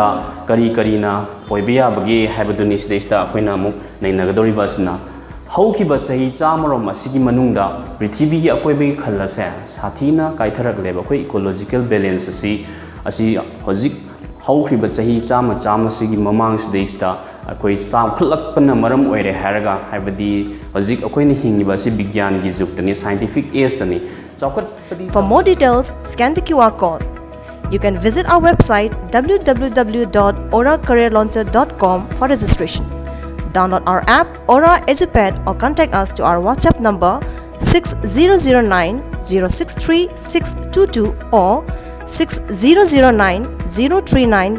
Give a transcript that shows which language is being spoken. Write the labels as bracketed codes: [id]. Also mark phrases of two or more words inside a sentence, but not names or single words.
[mni] kari na oibiya bage haibaduni sidaista akoina amuk nainagadoriba asna haukiba chahi chamarom masigi manungda prithibigi akoibagi khallase sathina kaitharak leba khoi [en] ecological balance [mni] asi hojik haukhriba chahi chama sigi mamang sidaista akoi samkhlakpana maram oire haraga haibadi hojik akoina hingiba si bigyan gi juktani [en] scientific age [mni] tani [en] For more details, scan the QR code. You can visit our website www.oracareerlauncher.com for registration. Download our app Aura EduPad or contact us to our WhatsApp number 6009 063 622 or 6009 039 770.